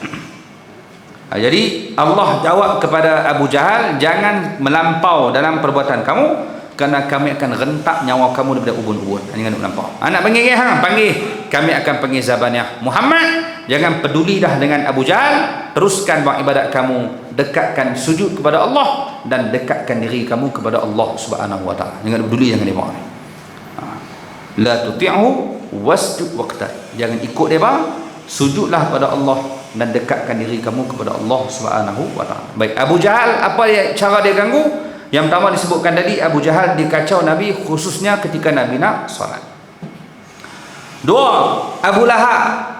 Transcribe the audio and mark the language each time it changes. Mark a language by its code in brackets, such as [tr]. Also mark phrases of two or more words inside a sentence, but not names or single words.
[ms] Jadi Allah jawab kepada Abu Jahal, jangan melampau dalam perbuatan kamu, kerana kami akan rentak nyawa kamu daripada ubun-ubun. Jangan melampau. Anak panggil panggil, kami akan panggil Zabaniyah. Muhammad, jangan peduli dah dengan Abu Jahal, teruskan buat ibadat kamu, dekatkan sujud kepada Allah dan dekatkan diri kamu kepada Allah [ar] سبحانه و تعالى. [ms] Jangan peduli dengan dia. [ar] لا تطعه واسجد واقترب. [ms] Jangan ikut dia, sujudlah kepada Allah dan dekatkan diri kamu kepada Allah [ar] سبحانه و تعالى. [ms] Baik, Abu Jahal apa cara dia ganggu? Yang pertama disebutkan tadi, Abu Jahal dikacau Nabi, khususnya ketika Nabi nak salat. Dua, Abu Lahab.